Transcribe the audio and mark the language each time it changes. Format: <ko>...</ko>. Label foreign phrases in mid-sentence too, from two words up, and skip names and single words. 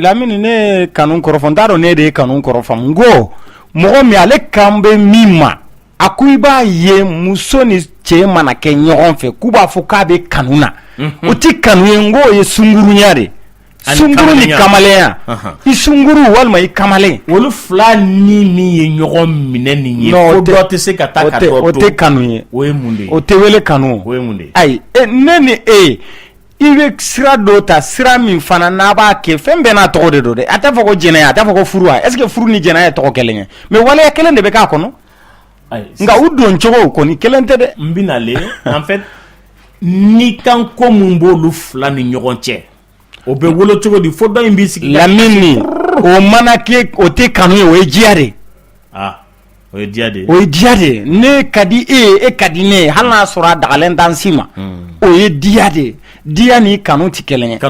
<bm>Lamini ne kanu kɔrɔ fɔ n t'a dɔn ne de ye kanu kɔrɔ fɔ n ko mɔgɔ min ale kan bɛ min ma a ko i b'a ye muso ni cɛ mana kɛ ɲɔgɔn fɛ k'u b'a fɔ k'a bɛ kanu na o tɛ kanu ye n ko o ye sunkurunya de sunkuru ni kamalenya i sunkuru walima i kamalen olu fila ni min ye ɲɔgɔn minɛ nin ye fo dɔ tɛ se ka taa ka dɔ to o tɛ kanu ye o ye mun de ye o tɛ wele kanu o ye mun de ye ayi ne ni e i bɛ sira dɔ ta sira min fana n'a b'a kɛ fɛn bɛɛ n'a tɔgɔ de don dɛ a t'a fɔ ko jɛnɛya a t'a fɔ ko furu</bm> <fr>est ce que</fr> <bm>furu ni jɛnɛya ye tɔgɔ kelen ye mais waleya kelen de bɛ k'a kɔnɔ nka u don cogo kɔni kelen tɛ dɛ n bɛnale en fait ni kan ko mun b'olu fila ni ɲɔgɔn cɛ o bɛ wolo cogo di fo dɔ in b'i sigi Lamini o mana kɛ o tɛ kanu ye o ye diya de o ye diya de o ye diya de ne ka di e ka di ne ye hali n'a sɔrɔ a dagalen t'an si ma o ye diya de diya ni kanu tɛ kelen ye</bm>